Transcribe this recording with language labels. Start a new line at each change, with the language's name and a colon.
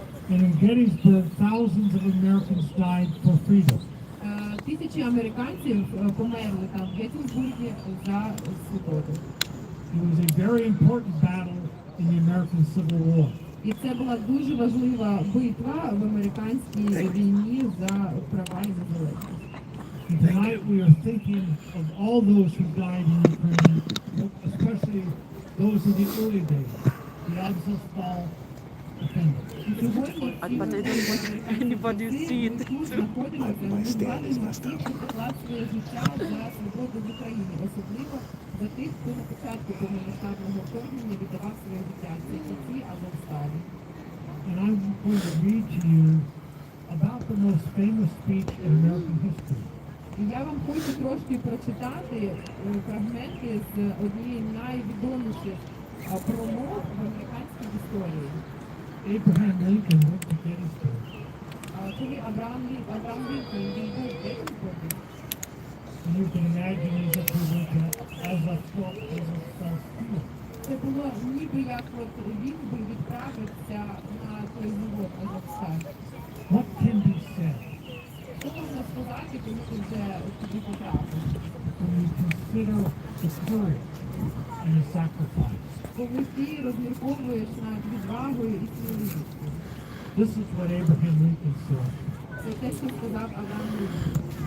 English: And in Gettysburg, thousands of Americans died for freedom.
Ukrainian: Тисячі американців померли там в Геттісбургі за свободу.
English: It was a very important battle in the American Civil War.
Ukrainian: І це була дуже важлива битва в американській війні за права і за залежність.
English: And tonight we are thinking of all those who died in Ukraine, especially those in the early days, the Azovstal defenders.
Ukrainian: І сьогодні
English: Anybody see it?
Ukrainian: ми тут знаходимося, ми згадуємо тих, хто поклав своє життя за свободу в Україні, особливо за тих, хто на початку повномасштабного вторгнення віддавав своє життя. Це ті Азовсталі.
English: And I'm going to read to you about the most famous speech in American history.
Ukrainian: І я вам хочу трошки прочитати фрагменти з однієї з найвідоміших промов в американській історії.
English: Abraham Lincoln went to Gettysburg.
Ukrainian: Коли Авраам Лінкольн він був в Геттісбурзі,
English: And you can imagine as if he went to Azovstal field.
Ukrainian: це було ніби як от він би відправився на той завод Азовсталь.
English: What can be said
Ukrainian: Що можна сказати, коли ти вже туди потрапив?
English: when you consider the courage and the sacrifice?
Ukrainian: Коли ти розмірковуєш над відвагою і сміливістю.
English: This is what Abraham Lincoln said.
Ukrainian: Це те, що сказав Авраам Лінкольн.